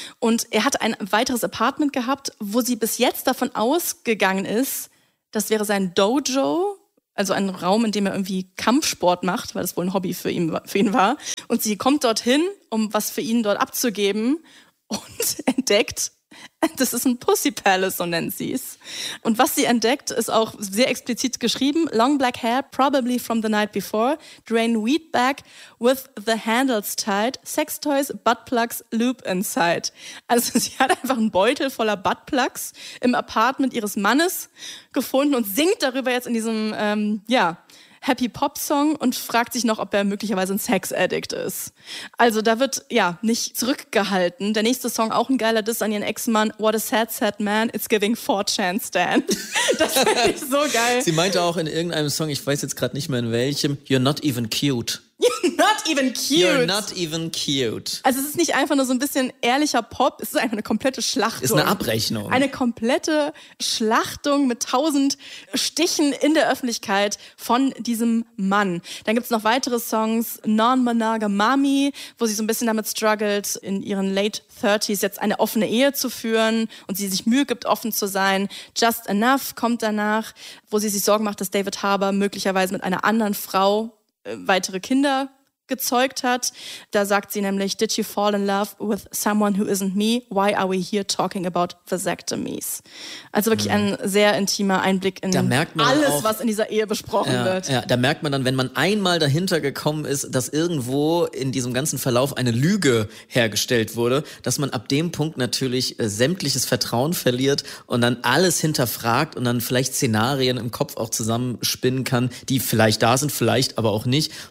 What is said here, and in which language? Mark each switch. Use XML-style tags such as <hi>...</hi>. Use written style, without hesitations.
<de>Und er hat ein weiteres Apartment gehabt, wo sie bis jetzt davon ausgegangen ist, das wäre sein Dojo, also ein Raum, in dem er irgendwie Kampfsport macht, weil das wohl ein Hobby für ihn war. Und sie kommt dorthin, um was für ihn dort abzugeben und entdeckt, das ist ein Pussy Palace, so nennt sie es. Und was sie entdeckt, ist auch sehr explizit geschrieben.</de> <en>Long black hair, probably from the night before. Drain weed back with the handles tied. Sex toys, butt plugs, lube inside.</en> <de>Also sie hat einfach einen Beutel voller Butt plugs im Apartment ihres Mannes gefunden und singt darüber jetzt in diesem, ja... Happy Pop Song und fragt sich noch, ob er möglicherweise ein Sex-Addict ist. Also da wird, ja, nicht zurückgehalten. Der nächste Song, auch ein geiler Diss an ihren Ex-Mann.</de> <en>What a sad, sad man. It's giving 4chan's Dan.</en> <de>Das finde ich so geil. Sie meinte auch in irgendeinem Song, ich weiß jetzt gerade nicht mehr in welchem,</de> <en>you're not even cute. You're not even cute.</en> <de>Also es ist nicht einfach nur so ein bisschen ehrlicher Pop, es ist einfach eine komplette Schlachtung. Ist eine Abrechnung. Eine komplette Schlachtung mit 1000 Stichen in der Öffentlichkeit von diesem Mann. Dann gibt es noch weitere Songs, Non-Monogamy, wo sie so ein bisschen damit struggelt, in ihren late 30s jetzt eine offene Ehe zu führen und sie sich Mühe gibt, offen zu sein. Just Enough kommt danach, wo sie sich Sorgen macht, dass David Harbour möglicherweise mit einer anderen Frau weitere Kinder gezeugt hat. Da sagt sie nämlich,</de> <en>did you fall in love with someone who isn't me? Why are we here talking about vasectomies?</en> <de>Also wirklich ein sehr intimer Einblick in alles, auch, was in dieser Ehe besprochen wird. Ja, da merkt man dann, wenn man einmal dahinter gekommen ist, dass irgendwo in diesem ganzen Verlauf eine Lüge hergestellt wurde, dass man ab dem Punkt natürlich sämtliches Vertrauen verliert und dann alles hinterfragt und dann vielleicht Szenarien im Kopf auch zusammenspinnen kann, die vielleicht da sind, vielleicht aber auch nicht.</de>